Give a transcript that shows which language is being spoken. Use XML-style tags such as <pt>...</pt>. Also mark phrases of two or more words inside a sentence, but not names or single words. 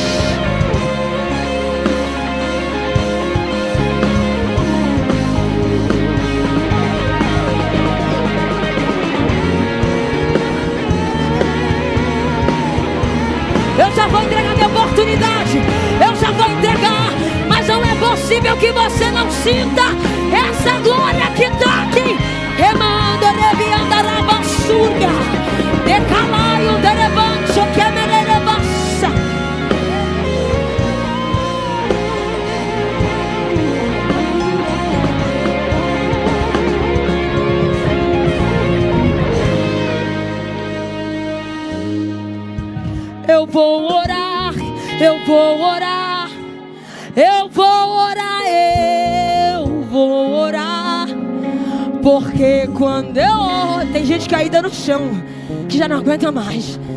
<pt>Eu já vou entregar minha oportunidade. Eu já vou entregar. Mas não é possível que você não sinta essa glória que está aqui. Remando, reviando a rabassuria. Decalaio, derevancho, que é menerebassa. Eu vou orar, eu vou orar, eu vou orar, eu vou orar, porque quando eu oro, tem gente caída no chão, que já não aguenta mais.</pt>